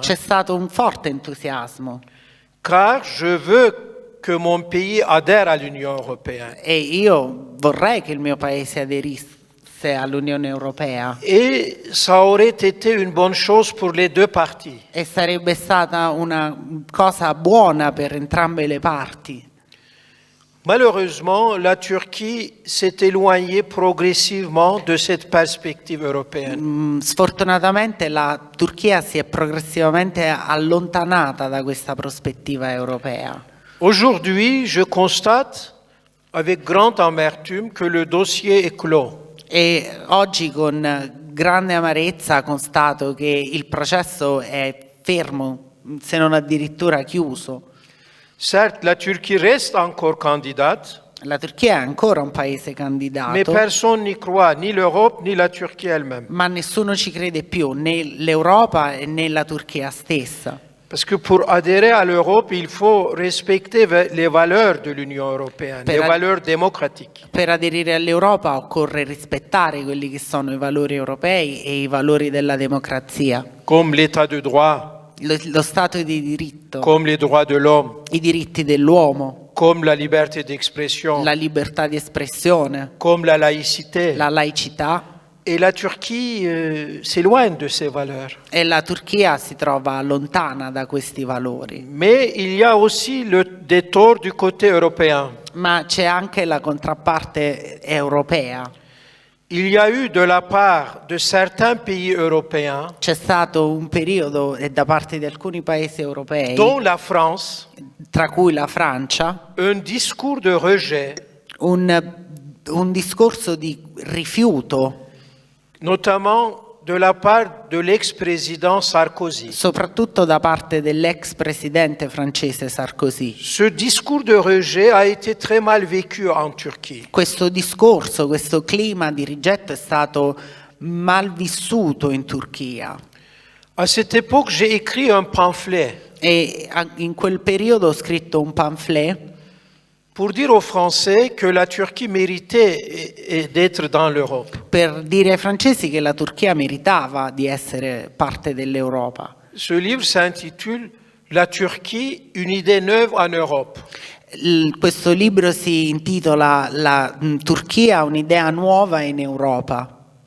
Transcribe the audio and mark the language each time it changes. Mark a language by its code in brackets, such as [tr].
[it] c'è stato un forte entusiasmo [fr] car je veux que mon pays adhère à l'Union européenne. [it] e io vorrei che il mio paese aderisse all'Unione Europea [fr] Et ça aurait été une bonne chose pour les deux parties. [it] e sarebbe stata una cosa buona per entrambe le parti. [fr] Malheureusement, la Turquie s'est éloignée progressivement de cette perspective européenne. [it] Sfortunatamente la Turchia si è progressivamente allontanata da questa prospettiva europea. [fr] Aujourd'hui, je constate avec grande amertume que le dossier est clos. [it] E oggi con grande amarezza constato che il processo è fermo, se non addirittura chiuso. [fr] Certes, la Turquie reste encore candidate, [it] La Turchia è ancora un paese [fr] mais [it] candidato, [fr] personne n'y croit, ni l'Europe, ni la Turquie elle-même. [it] ma nessuno ci crede più, né l'Europa né la Turchia stessa. [fr] Parce que pour adhérer à l'Europe, il faut respecter les valeurs de l'Union européenne, les valeurs démocratiques. [it] Per aderire all'Europa occorre rispettare quelli che sono i valori europei e i valori della democrazia, [fr] Comme l'état de droit, [it] lo Stato di diritto, [fr] comme les droits de l'homme, [it] i diritti dell'uomo, [fr] comme la liberté d'expression, [it] la libertà di espressione, [fr] comme la laïcité. [it] la laicità. [fr] Et la Turquie s'éloigne de ces valeurs. [it] E la Turchia si trova lontana da questi valori. [fr] Mais il y a aussi des torts du côté européen. [it] Ma c'è anche la contrapparte europea. [fr] Il y a eu de la part de certains pays européens, [it] C'è stato un periodo da parte di alcuni paesi europei, [fr] dont la France, [it] tra cui la Francia, [fr] un discours de rejet, [it] un discorso di rifiuto, [fr] notamment de la part de l'ex-président Sarkozy. [it] soprattutto da parte dell'ex presidente francese Sarkozy. [fr] Ce discours de rejet a été très mal vécu en Turquie. [it] Questo discorso, questo clima di rigetto è stato mal vissuto in Turchia. [fr] À cette époque, j'ai écrit un pamphlet [it] E in quel periodo ho scritto un pamphlet [fr] pour dire aux Français que la Turquie méritait d'être dans l'Europe. [it] per dire ai francesi che la Turchia meritava di essere parte dell'Europa. [fr] Ce livre s'intitule La Turquie, une idée neuve en Europe. [it] Questo libro si intitola La Turchia, un'idea nuova in Europa.